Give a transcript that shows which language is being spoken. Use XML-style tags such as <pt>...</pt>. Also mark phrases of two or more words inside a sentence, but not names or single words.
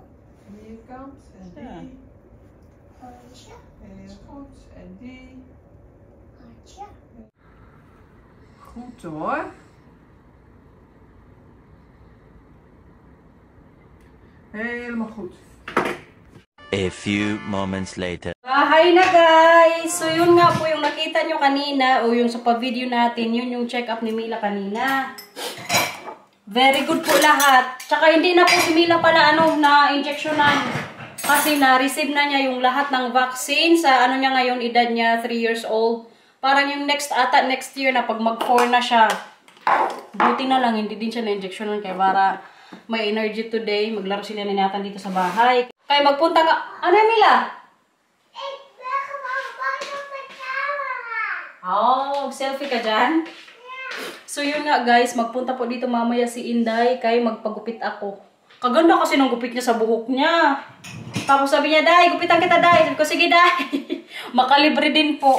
<nl>Vierkant. En Ja. die. Hartje. Heel goed. En die. Hartje. Goed hoor. Helemaal goed.</nl> <en>A few moments later.</en> <tl>Hi na guys! So yun nga po yung nakita nyo kanina o yung sa pa-video natin, yun yung check-up ni Mila kanina.</tl> <en>Very good</en> <tl>po lahat. Tsaka hindi na po si Mila pala na injectionan. Kasi na-receive na niya yung lahat ng vaccine sa niya ngayon, edad niya 3</tl> <en>years old.</en> <tl>Parang yung next year na pag mag-4 na siya. Buti na lang, hindi din siya na-injectionan kaya para may energy today. Maglaro sila ni Nathan dito sa bahay. Kaya magpunta nga. Ano yung Mila?</tl> <nl>Ik ben gewoon bang op de camera.</nl> <tl>Oh, selfie ka dyan? So yun nga guys, magpunta po dito mamaya si Inday kaya magpagupit ako. Kaganda kasi ng gupit niya sa buhok niya. Tapos sabi niya, Day, gupitan kita, Day. Sabi ko, sige, Day. Makalibre din po.</tl>